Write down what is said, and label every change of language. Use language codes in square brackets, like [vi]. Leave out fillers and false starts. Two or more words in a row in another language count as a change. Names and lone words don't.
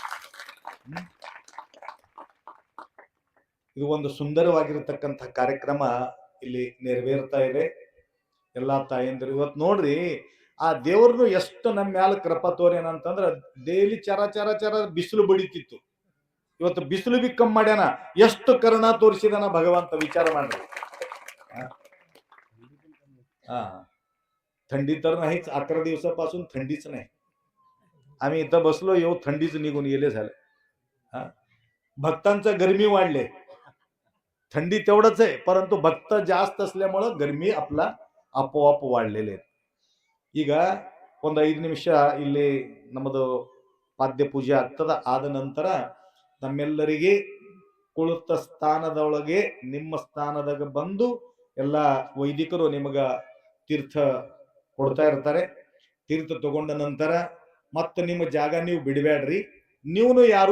[kn] ಇದು ಒಂದು ಸುಂದರವಾಗಿರತಕ್ಕಂತ ಕಾರ್ಯಕ್ರಮ ಇಲ್ಲಿ ನೆರವೇರ್ತಾ ಇದೆ ಎಲ್ಲಾ ತಾಯಂದಿರು ಇವತ್ತು ನೋಡ್ರಿ ಆ ದೇವ್ರನ್ನು ಎಷ್ಟು ನಮ್ಮ ಮ್ಯಾಲ ಕೃಪಾ ತೋರೇನಂತಂದ್ರ ಡೈಲಿ ಚರ ಬಿಸಿಲು ಬಡಿತಿತ್ತು ಇವತ್ತು ಬಿಸಿಲು ಬಿ ಕಮ್ಮಿ ಮಾಡ್ಯಾನ ಎಷ್ಟು ಕರುಣಾ ತೋರಿಸಿದಾನ ಭಗವಂತ विचार ಮಾಡ್ರಿ [mr] थंडी तर नाहीच 11 दिवसापासून थंडीच नाही आम्ही इथं बसलो येऊ थंडीच निघून गेले झाले भक्तांचा गरमी वाढले थंडी तेवढंच आहे परंतु भक्त जास्त असल्यामुळे गरमी आपला आपोआप वाढलेले [kn] ಈಗ ಒಂದು 5 ನಿಮಿಷ ಇಲ್ಲಿ ನಮ್ಮದು ಪಾದ್ಯ ಪೂಜೆ ಆಗ್ತದ ಆದ ನಂತರ ನಮ್ಮೆಲ್ಲರಿಗೆ ಕುಳಿತ ಸ್ಥಾನದೊಳಗೆ ನಿಮ್ಮ ಸ್ಥಾನದಾಗ ಬಂದು ಎಲ್ಲ ವೈದಿಕರು ನಿಮಗ ತೀರ್ಥ ಕೊಡ್ತಾ ಇರ್ತಾರೆ ತೀರ್ಥ ತಗೊಂಡ ನಂತರ ಮತ್ತೆ ನಿಮ್ಮ ಜಾಗ ನೀವು ಬಿಡಬೇಡ್ರಿ ನೀವು ಯಾರು